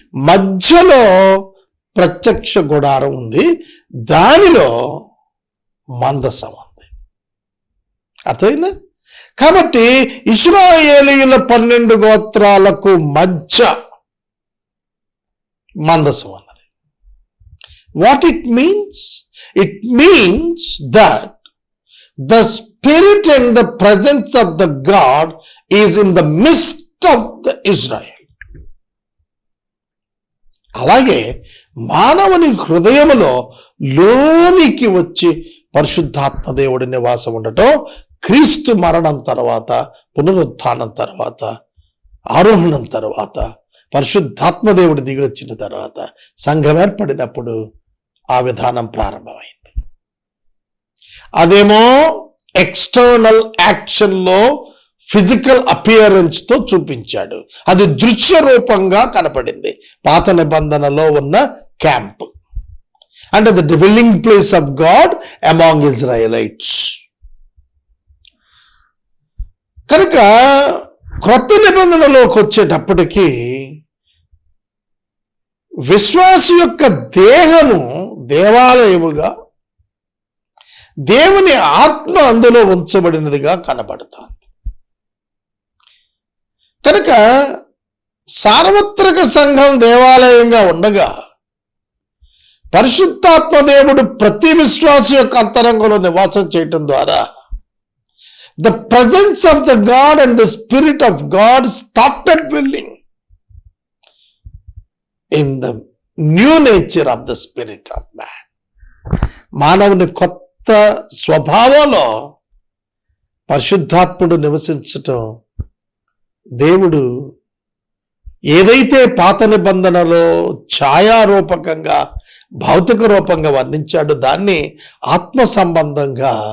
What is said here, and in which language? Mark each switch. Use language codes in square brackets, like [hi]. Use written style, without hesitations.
[te] మధ్యలో ప్రత్యక్ష గుడారం ఉంది, దానిలో మందసం ఉంది. అర్థమైందా? కాబట్టి ఇశ్రాయేలీయుల 12 గోత్రాలకు మధ్య మందసం ఉన్నది. [en] What it means? It means that the spirit and the presence of the God is in the midst of the Israel. [te] అలాగే మానవుని హృదయములో లోనికి వచ్చి పరిశుద్ధాత్మ దేవుడి నివాసం ఉండటం క్రీస్తు మరణం తర్వాత, పునరుత్థానం తర్వాత, ఆరోహణం తర్వాత, పరిశుద్ధాత్మ దేవుడు దిగి వచ్చిన తర్వాత, సంఘం ఏర్పడినప్పుడు ఆ విధానం ప్రారంభమైంది. అదేమో ఎక్స్టర్నల్ యాక్షన్లో ఫిజికల్ అపియరెన్స్తో చూపించాడు. అది దృశ్య రూపంగా కనపడింది. పాత నిబంధనలో ఉన్న క్యాంప్ అంటే [en] The dwelling place of God among Israelites. [te] కనుక క్రొత్త నిబంధనలోకి వచ్చేటప్పటికీ విశ్వాసి యొక్క దేహము దేవాలయముగా, దేవుని ఆత్మ అందులో ఉంచబడినదిగా కనబడుతుంది. కనుక సార్వత్రిక సంఘం దేవాలయంగా ఉండగా పరిశుద్ధాత్మ దేవుడు ప్రతి విశ్వాసి యొక్క అంతరంగంలో నివాసం చేయటం ద్వారా [en] the presence of the God and the Spirit of God started dwelling in the new nature of the spirit of man. [te] మానవుని కొత్త స్వభావంలో పరిశుద్ధాత్ముడు నివసించటం దేవుడు ఏదైతే పాత నిబంధనలో ఛాయారూపకంగా భౌతిక రూపంగా వర్ణించాడో దాన్ని ఆత్మ సంబంధంగా